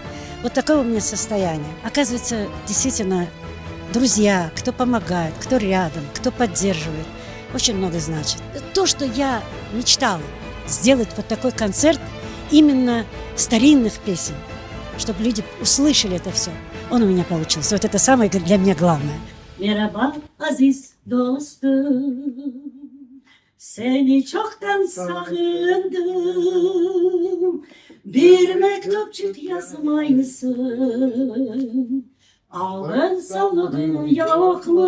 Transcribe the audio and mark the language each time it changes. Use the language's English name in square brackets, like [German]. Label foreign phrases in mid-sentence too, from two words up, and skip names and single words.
[Russian] Вот такое у меня состояние. Оказывается, действительно, друзья, кто помогает, кто рядом, кто поддерживает, очень много значит. То, что я мечтала сделать такой концерт именно старинных песен, чтобы люди услышали это все, он у меня получился. Вот это самое для меня главное. [Crimean Tatar] Merhaba aziz dostum, seni çoktan sağındım. Bir mektupçuk yazmaysın, alın soluğun yok mu?